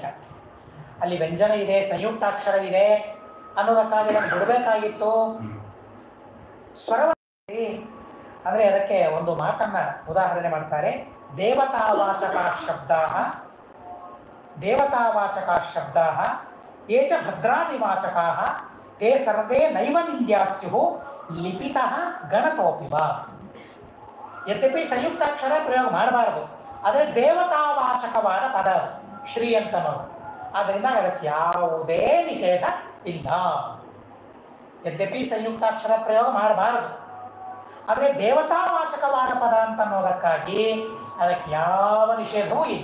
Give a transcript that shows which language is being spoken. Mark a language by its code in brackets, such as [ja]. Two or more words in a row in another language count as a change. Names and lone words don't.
[kn] ಅಲ್ಲಿ ವ್ಯಂಜನ ಇದೆ, ಸಂಯುಕ್ತಾಕ್ಷರ ಇದೆ ಅನ್ನೋದಕ್ಕಾಗಿ ನಾನು ಬಿಡಬೇಕಾಗಿತ್ತು. ಸ್ವರವ ಅಂದರೆ ಅದಕ್ಕೆ ಒಂದು ಮಾತನ್ನು ಉದಾಹರಣೆ ಮಾಡ್ತಾರೆ. [sa] ದೇವತಾವಾಚಕಾ ಶಬ್ದಾ ಯೇ ಚ ಭದ್ರಾದಿವಾಚಕಾ ತೇ ಸರ್ವೇ ನೈವ ನಿಂದ್ಯಾ ಸ್ಯುಃ ಲಿಪಿತಃ ಗಣತೋಪಿ ವಾ. [kn] ಯದ್ಯಪಿ ಸಂಯುಕ್ತಾಕ್ಷರ ಪ್ರಯೋಗ ಮಾಡಬಾರದು, ಆದರೆ ದೇವತಾವಾಚಕವಾದ ಪದ ಶ್ರೀ ಅಂತನೋದು. ಆದ್ದರಿಂದ ಅದಕ್ಕೆ ಯಾವುದೇ ನಿಷೇಧ ಇಲ್ಲ. ಯದ್ಯಪಿ ಸಂಯುಕ್ತಾಕ್ಷರ ಪ್ರಯೋಗ ಮಾಡಬಾರದು, ಆದರೆ ದೇವತಾವಾಚಕವಾದ ಪದ ಅಂತ ಅನ್ನೋದಕ್ಕಾಗಿ ಅದಕ್ಕೆ ಯಾವ ನಿಷೇಧವೂ ಇಲ್ಲ.